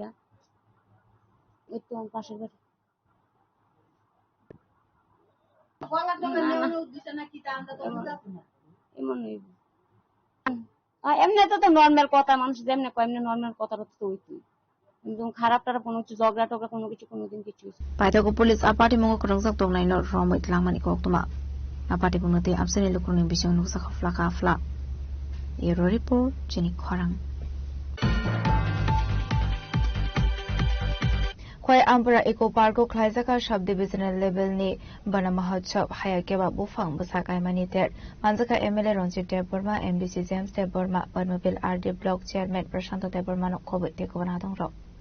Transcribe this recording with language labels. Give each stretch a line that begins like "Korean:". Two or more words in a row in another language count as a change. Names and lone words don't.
Bangla: একটু আমার পাশের বাড়ি। এমনি তো নর্মাল কথা, মানুষ যেমনি কয় এমনি নর্মাল কথা তো হইতো। খারাপ টারাপ কোনো কিছু ঝগড়া টগড়া কোনো কিছু কোনোদিন কিছু।
Kok Borok: Paitako pulis apati mongo kerongsak tong nai
English: not from it
Kok Borok: lang mani kok tuma. Apati pungati abseni lukuning bising nusa kafla. Ero report jenik khorang. Khoi Ampara Eco Parko Klaizaka Shab
English: Divisional Level
Kok Borok: ni Bana Mahotsav Hayakeba Bufang Busakai Maniter Manzaka MLA Ronjit Deborma MBC James Deborma Padmabil RD Block Chairman Prashanto Deborma no COVID Tekovana Dongro.